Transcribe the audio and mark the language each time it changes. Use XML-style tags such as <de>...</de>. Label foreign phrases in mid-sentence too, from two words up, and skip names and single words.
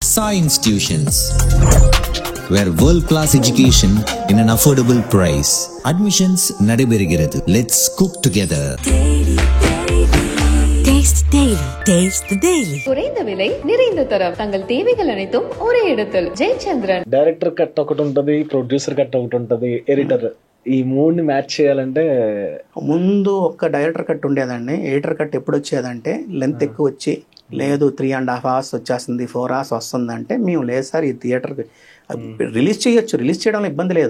<en>Sai Institutions, where world-class education in an affordable price. Admissions நடைபெறுகிறது. Let's cook together. Taste Daily. Taste the Daily.</en> <ta>குறைந்த விலை நிறைந்த தரம் தங்கள் தேவைகள் அனைத்தும் ஒரே இடத்தில். ஜெயச்சந்திரன்.</ta> <te>డైరెక్టర్ కట్ ఒకటి ఉంటది, ప్రొడ్యూసర్ కట్ ఒకటి ఉంటది, ఎడిటర్. ఈ మూడు మ్యాచ్ చేయాలంటే ముందు ఒక్క డైరెక్టర్ కట్ ఉండేదండి. ఎడిటర్ కట్ ఎప్పుడు వచ్చేదంటే లెంత్ ఎక్కువ వచ్చి లేదు 3.5 hours వచ్చేస్తుంది, 4 hours వస్తుందంటే మేము లేదు సార్ ఈ థియేటర్కి రిలీజ్ చేయొచ్చు, రిలీజ్ చేయడంలో ఇబ్బంది లేదు.</te>